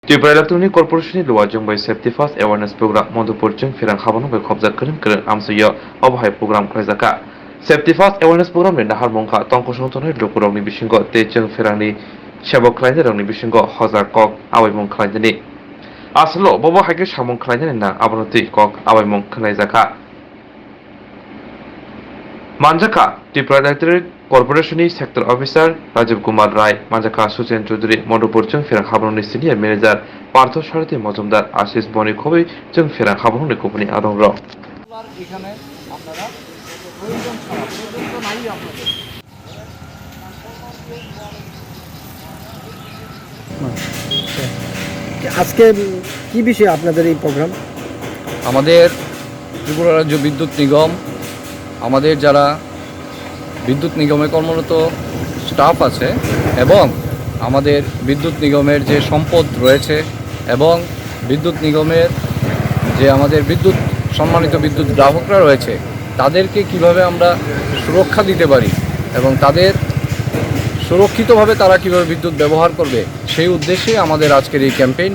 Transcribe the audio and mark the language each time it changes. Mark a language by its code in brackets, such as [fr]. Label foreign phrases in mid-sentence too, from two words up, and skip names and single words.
[trp] Twywi [en] Electronic Corporation [trp] Luar Jumbai [en] Safety First Awareness Program [trp] Modupur Chungpherangno bai Hojak Kereng Amsuya Obhai Program Khwlaijakha [en] Safety First Awareness Program [trp] ni Nahar Mongkha Tongko Songtonai Lukurongni bisingo te Chungpherangni Sebok Khwlainjarokni bisingo Hojak kok awaimung khwlainjani Aslo bobo haike samung khwlainjani nang abonoti kok awaimung khwlaijakha Manjaka Twywi [en] Electronic Corporation Sector Officer [trp] Rajiv Kumar Rai, Manjaka Suchen Chaudhary, Modupur Chungpherangno [en] Senior Manager [trp] Partho Sharati Mojumdar, Ashish Boni Khobi Chungpherangno Company Arongro. [bn] এখানে আপনারা প্রয়োজন ছাড়া পর্যন্ত নাই আপনাদের আজকে কি বিষয়ে আপনাদের এই প্রোগ্রাম? আমাদের ত্রিপুরা রাজ্য বিদ্যুৎ নিগম আমাদের যারা বিদ্যুৎ নিগমে কর্মরত স্টাফ আছে এবং আমাদের বিদ্যুৎ নিগমের যে সম্পদ রয়েছে এবং বিদ্যুৎ নিগমের যে আমাদের সম্মানিত বিদ্যুৎ গ্রাহকরা রয়েছে তাদেরকে কিভাবে আমরা সুরক্ষা দিতে পারি এবং তাদের সুরক্ষিতভাবে তারা কিভাবে বিদ্যুৎ ব্যবহার করবে সেই উদ্দেশ্যে আমাদের আজকের এই ক্যাম্পেইন।